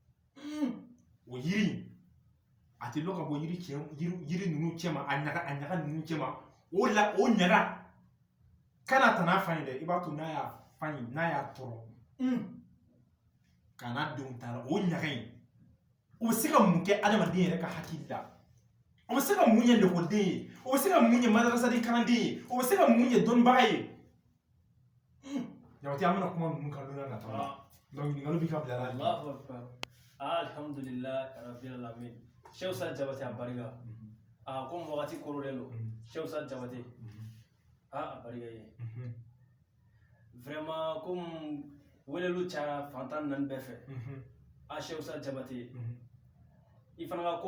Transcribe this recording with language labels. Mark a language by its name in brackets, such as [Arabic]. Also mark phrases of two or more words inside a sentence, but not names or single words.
[Bambara] o yiri a tɛ lɔn ka bɔ yiri ninnu cɛ ma a ɲaga ninnu cɛ ma o ɲaga kana ta n'a fan ye dɛ i b'a to n'a y'a tɔrɔ ka n'a denw taara o ɲaga in o bɛ se ka mun kɛ adamaden yɛrɛ ka hakili la o bɛ se ka mun ye lekɔliden ye o bɛ se ka mun ye madrasaden kalanden ye o bɛ se ka mun ye dɔnnibaga ye Jabate an bɛna kuma ninnu kan don n'a nataw la donc ɲininkali b'i ka bila la [Arabic] الله أكبر الحمد لله رب العالمين [Bambara] Cheikh Usa Jabate a barika comme wagati korolen don Cheikh Usa Jabate a barika ye [French] vraiment comme [Bambara] welelu cayara fantan naani bɛɛ fɛ Cheikh Usa Jabate i fana ka